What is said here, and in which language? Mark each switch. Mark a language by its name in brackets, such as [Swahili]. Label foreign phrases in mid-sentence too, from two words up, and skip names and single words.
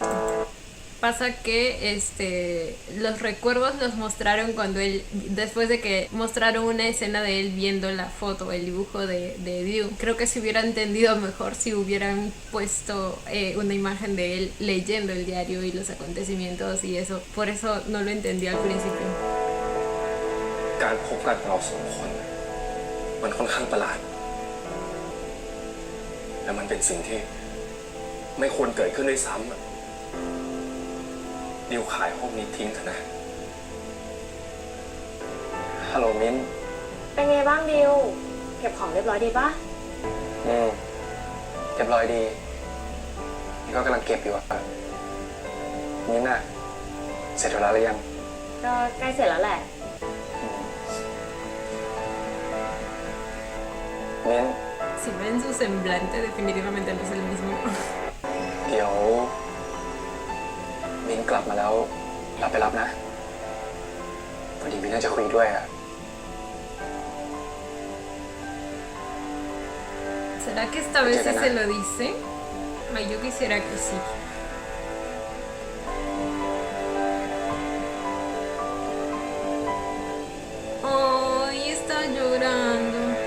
[Spanish] Pasa que los recuerdos los mostraron cuando él, después de que mostraron una escena de él viendo la foto, el dibujo de Dew. Creo que se hubiera entendido mejor si hubieran puesto una imagen de él leyendo el diario y los acontecimientos y eso. Por eso no lo entendí al principio. [Thai] การพบกันของเราสองคนมันค่อนข้างประหลาดและมันเป็นสิ่งที่ไม่ควรเกิดขึ้นด้วยซ้ำดิวขายห้องนี้ทิ้งเถอะนะฮัลโหลมิ้น เป็นไงบ้างดิวเก็บของเรียบร้อยดีปะ เรียบร้อยดีนี่ก็กำลังเก็บอยู่อะมิ้นน่ะเสร็จแล้วหรือยัง ก็ใกล้เสร็จแล้วแหละ มิ้น [Spanish] Si ven su semblante, definitivamente no es el mismo. [Thai] เดี๋ยวมิ้นกลับมาแล้วเราไปรับนะพอดีมิ้นน่าจะคุยด้วยอะ [Spanish] ¿Será que esta vez sí se lo dice? Ay, yo quisiera que sí. Ay, está llorando.